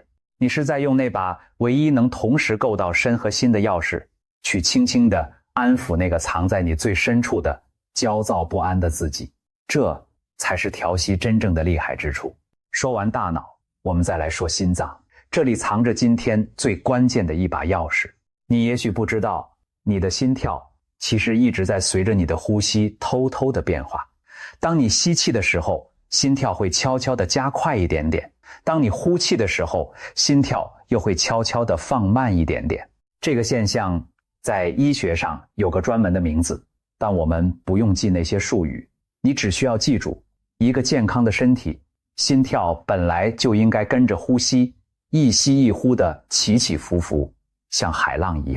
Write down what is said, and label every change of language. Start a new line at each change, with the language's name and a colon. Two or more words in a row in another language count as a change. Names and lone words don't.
Chinese: 你是在用那把唯一能同時夠到身和心的鑰匙，去輕輕地安撫那個藏在你最深處的焦躁不安的自己。這才是調息真正的厲害之處。說完大腦，我們再來說心臟，這裡藏着今天最關鍵的一把鑰匙。你也許不知道，你的心跳其實一直在隨着你的呼吸偷偷的變化。當你吸氣的時候，心跳會悄悄地加快一點點；當你呼氣的時候，心跳又會悄悄地放慢一點點。這個現象在醫學上有個專門的名字，但我們不用記那些術語，你只需要記住，一個健康的身體，心跳本來就應該跟着呼吸，一吸一呼的起起伏伏，像海浪一樣。